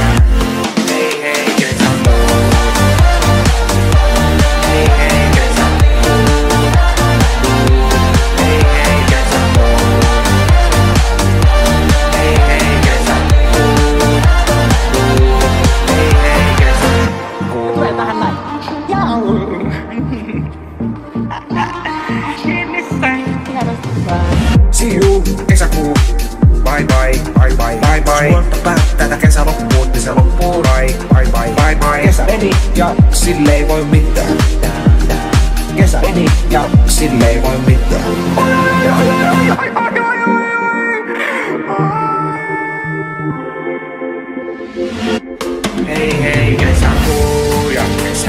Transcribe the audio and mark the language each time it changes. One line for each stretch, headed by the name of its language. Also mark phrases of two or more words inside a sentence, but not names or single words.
Finnish: Hei hei kesäkuu. Hei hei kesäkuu. Hei hei kesäkuu. Hei hei kesäkuu. Hei hei kesäkuu. Tulee vähän näin.
English: See you,
Finnish: kesäkuu.
English: Bye bye, bye bye, bye bye.
Finnish: Vuotta päättää, kesä loppuu, niin se loppuu.
English: Bye bye, bye bye, bye.
Finnish: Kesä meni ja sille ei voi mitään. Kesä meni ja sille ei voi mitään. Hei hei kesäkuu ja kesä.